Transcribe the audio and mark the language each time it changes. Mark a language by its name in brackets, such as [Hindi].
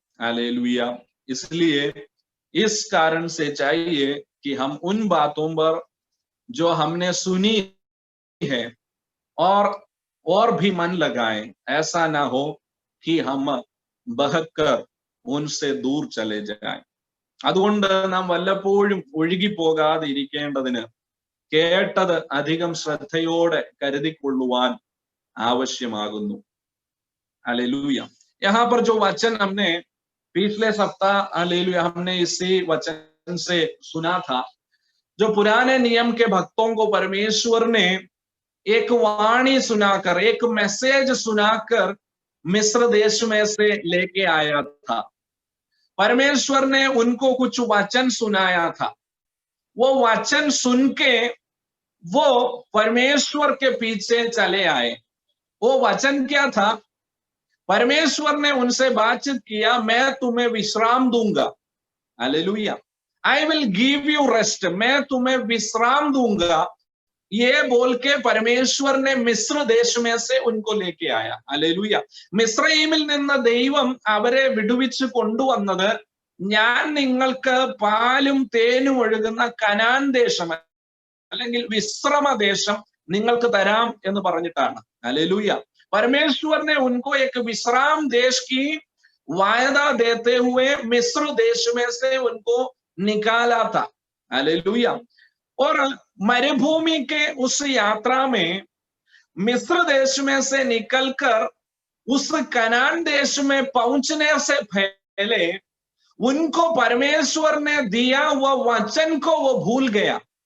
[Hindi] Hallelujah इसलिए इस कारण से चाहिए कि हम उन बातों पर जो हमने सुनी है और भी मन लगाएं, ऐसा ना हो कि हम ബഹക്കർ ഉൻസെ ദൂർ ചലേ ജായ്. [Malayalam] അതുകൊണ്ട് നാം വല്ലപ്പോഴും ഒഴുകി പോകാതെ ഇരിക്കേണ്ടതിന് കേട്ടത് അധികം ശ്രദ്ധയോടെ കരുതിക്കൊള്ളുവാൻ आवश्यमाകുന്നു. [Hindi] हालेलुया यहाँ पर जो वचन हमने पिछले सप्ताह हालेलुया हमने इसी वचन से सुना था, जो पुराने नियम के भक्तों को परमेश्वर ने एक वाणी सुनाकर, एक मैसेज सुनाकर मिस्र देश में से लेके आया था। परमेश्वर ने उनको कुछ वचन सुनाया था। वो वचन सुन के वो परमेश्वर के पीछे चले आए। वो वचन क्या था? परमेश्वर ने उनसे बातचीत किया, मैं तुम्हें विश्राम दूंगा। Hallelujah, [English] I will give you rest, [Hindi] मैं तुम्हें विश्राम दूंगा। ये बोल के परमेश्वर ने मिस्र देश में से उनको लेके आया. [Malayalam] हालेलुया, മിസ്രയീമിൽ നിന്ന് ദൈവം അവരെ വിടുവിച്ച് കൊണ്ടുവന്നത് ഞാൻ നിങ്ങൾക്ക് പാലും തേനും ഒഴുകുന്ന കനാൻ ദേശം അല്ലെങ്കിൽ വിശ്രമ ദേശം നിങ്ങൾക്ക് തരാം എന്ന് പറഞ്ഞിട്ടാണ്. [Hindi] हालेलुया, परमेश्वर ने उनको एक विश्राम देश की वायदा देते हुए मिस्र देश में से उनको निकाला था. हालेलुया, और मरुभूमि के उस यात्रा में मिस्र देश में से निकलकर उस कनान देश में पहुंचने से पहले उनको परमेश्वर ने दिया हुआ वचन को वो भूल गया.